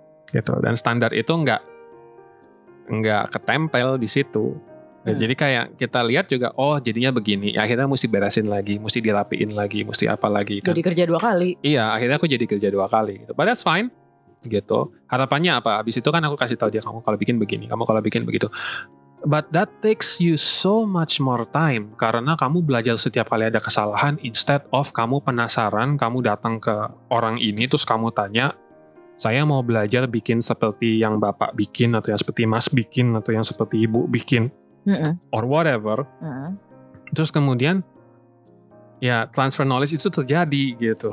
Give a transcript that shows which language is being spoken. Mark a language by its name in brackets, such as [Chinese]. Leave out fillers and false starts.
[Indonesian] Gitu. Dan standar itu nggak ketempel di situ. Jadi kayak kita lihat juga, oh jadinya begini. Akhirnya mesti beresin lagi, mesti dirapiin lagi, mesti apa lagi. Kan? Jadi kerja 2 kali. Iya, akhirnya aku jadi kerja 2 kali. Gitu. [English] But that's fine. [Indonesian] Gitu. Harapannya apa? Habis itu kan aku kasih tahu dia, kamu kalau bikin begini, kamu kalau bikin begitu. [English] But that takes you so much more time. [Indonesian] Karena kamu belajar setiap kali ada kesalahan, [English] instead of [Indonesian] kamu penasaran, kamu datang ke orang ini, terus kamu tanya, saya mau belajar bikin seperti yang Bapak bikin, atau yang seperti Mas bikin, atau yang seperti Ibu bikin. [English] Or whatever. [Indonesian] Terus kemudian ya transfer knowledge itu terjadi gitu.